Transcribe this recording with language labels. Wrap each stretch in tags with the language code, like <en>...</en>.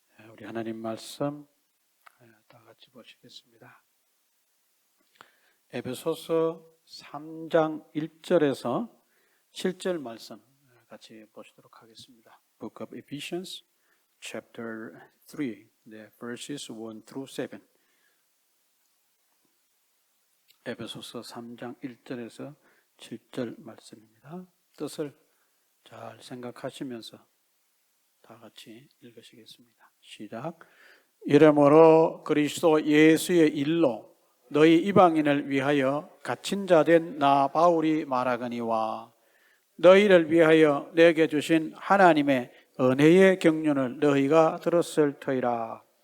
<ko>우리 하나님 말씀 다 같이 보시겠습니다. 에베소서 3장 1절에서 7절 말씀 같이 보시도록 하겠습니다.</ko> <en>Book of Ephesians, chapter 3, verses 1 through 7.</en> <ko>에베소서 3장 1절에서 7절 말씀입니다. 뜻을 잘 생각하시면서 다 같이 읽으시겠습니다. 시작. 이러므로 그리스도 예수의 일로 너희 이방인을 위하여 갇힌 자 된 나 바울이 말하거니와 너희를 위하여 내게 주신 하나님의 은혜의 경륜을 너희가 들었을 터이라.</ko>